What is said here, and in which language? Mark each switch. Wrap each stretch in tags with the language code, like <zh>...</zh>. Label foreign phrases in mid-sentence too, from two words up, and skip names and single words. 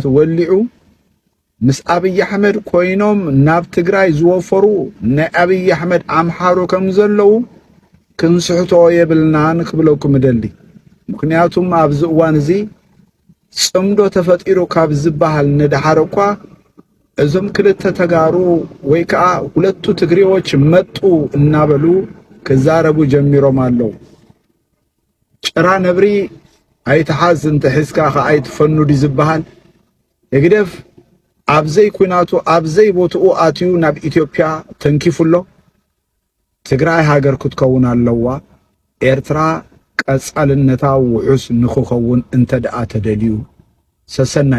<ti>ወሊዑ ምስ አብይ አሕመድ ኮይኖም ናብ ትግራይ ዝወፈሩ ናይ አብይ አሕመድ አምሓሮ ከም ዘለው ክንስሕቶ የብልናን ክብለኩም ደሊ ምክንያቱም ኣብዚ እዋን እዚ ጽምዶ ተፈጢሩ ካብ ዝበሃል ነዳሓረ እኳ እዞም ክልተ ተጋሩ ወይ ከዓ</ti> <am>ሁለቱ ትግሬዎች መጡ</am> <ti>እናበሉ ከዛረቡ ጀሚሮም አለው ጭራ ነብሪ አይተሓዝ እንተ ሒዝካ ከአይትፈኑ ዲዝበሃል የግደፍ ኣብዘይ ኩናቱ ኣብዘይ ቦትኡ ኣትዩ ናብ ኢትዮጵያ ተንኪፉሎ ትግራይ ሃገር ክትከውን ኣለዋ ኤርትራ ቀጻልነታ ውሑስ ንኽኸውን እንተ ደኣ ተደልዩ ሰሰናዩ</ti>